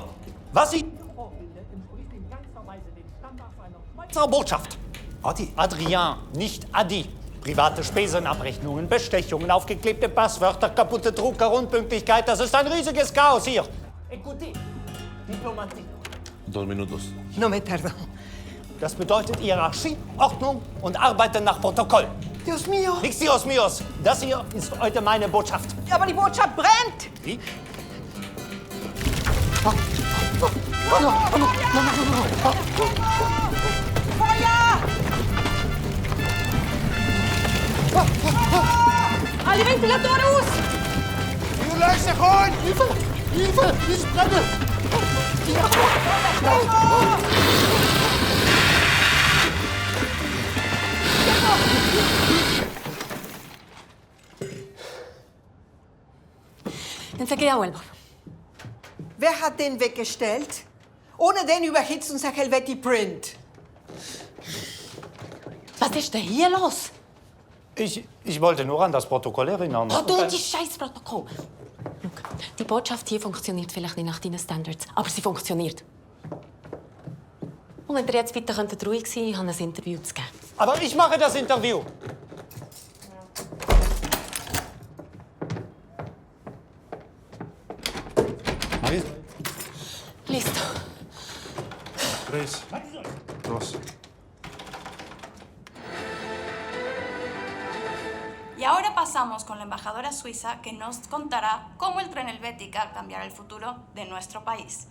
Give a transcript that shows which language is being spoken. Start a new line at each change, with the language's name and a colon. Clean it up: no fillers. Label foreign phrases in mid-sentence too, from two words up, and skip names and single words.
German: Was ich entspricht in keinster Weise den Standards einer Schweizer Botschaft. Adi. Adrien, nicht Adi. Private Spesenabrechnungen, Bestechungen, aufgeklebte Passwörter, kaputte Drucker, Unpünktlichkeit. Das ist ein riesiges Chaos hier.
French: Écoutez, Diplomatie.
Spanish: 2 minutos. No me tardo.
German: Das bedeutet Hierarchie, Ordnung und Arbeiten nach Protokoll.
Spanish: Dios mío.
German: Nichts
Spanish: Dios míos.
German: Das hier ist heute meine Botschaft. Ja, aber die Botschaft brennt. Wie? Feuer! Alle Ventilatoren aus! Ihr löscht euch an! Hilfe! Hilfe! Ich brenne!
Spanish: Enseguida vuelvo.
German: Wer hat den weggestellt? Ohne den überhitzt unser Helvetii Print. Was ist denn hier los? Ich wollte nur an das Protokoll erinnern. Oh, du, die Scheißprotokoll. Die Botschaft hier funktioniert vielleicht nicht nach deinen Standards, aber sie funktioniert. Und wenn ihr jetzt bitte ruhig sein könntet, ich habe ein Interview zu geben. Aber ich mache das Interview.
Spanish: Listo. 3, 2. Y ahora pasamos con la embajadora suiza que nos contará cómo el tren Helvética cambiará el futuro de nuestro país.